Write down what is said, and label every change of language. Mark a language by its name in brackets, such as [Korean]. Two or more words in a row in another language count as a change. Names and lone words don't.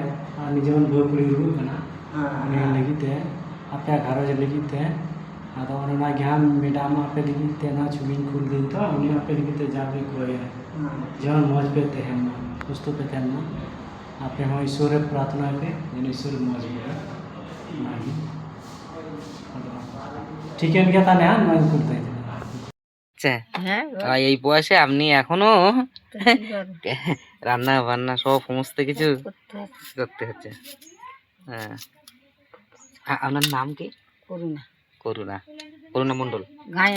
[Santali] ᱟᱨ ᱩᱱᱤ ᱡᱮᱢᱚᱱ ᱵᱟᱹᱦᱩ ᱠᱩᱲᱤ ᱨᱩᱣᱟᱹᱜ ᱠᱟᱱᱟ, ᱩᱱᱤ ᱞᱟᱹᱜᱤᱫ ᱛᱮ, ᱟᱯᱮᱭᱟᱜ ᱜᱷᱟᱨᱚᱸᱡᱽ ᱞᱟᱹᱜᱤᱫ ᱛᱮ। ᱟᱫᱚ ᱚᱱᱟ ᱜᱮ ᱦᱟᱸᱜ ᱢᱮᱰᱟᱢ ᱟᱯᱮ ᱞᱟᱹᱜᱤᱫ ᱛᱮ ᱱᱚᱣᱟ ᱪᱷᱚᱵᱤᱧ ᱠᱩᱞ ᱫᱟᱹᱧ ᱛᱚ, ᱩᱱᱤ ᱟᱯᱮ ᱞᱟᱹᱜᱤᱫ ᱛᱮ ᱡᱟᱜᱮ ᱠᱚᱭᱟ ᱡᱮᱢᱚᱱ ᱢᱚᱡᱽ ᱯᱮ ᱛᱟᱦᱮᱱ ᱢᱟ, ᱥᱩᱥᱛᱷ ᱯᱮ ᱛᱟᱦᱮᱱ ᱢᱟ। ᱟᱯᱮ ᱦᱚᱸ ᱤᱥᱥᱚᱨ ᱨᱮ ᱯᱨᱟᱨᱛᱷᱱᱟᱭ ᱯᱮ [Bangla] যেন ঈশ্বর মজ করে। [Santali] ᱚᱱᱟᱜᱮ ᱴᱷᱤᱠᱟᱹᱱ ᱜᱮᱭᱟ ᱛᱟᱦᱞᱮ, ᱦᱟᱸᱜ ᱱᱚᱣᱟᱧ ᱠᱩᱞ ᱛᱟᱦᱮᱸ। [Bangla] আচ্ছা, এই বয়সে আপনি এখনো রান্না বান্না সব সমস্ত কিছু করতে হচ্ছে। হ্যাঁ, আপনার নাম কি? করুণা। করুণা? করুণা মণ্ডল? গায়েন।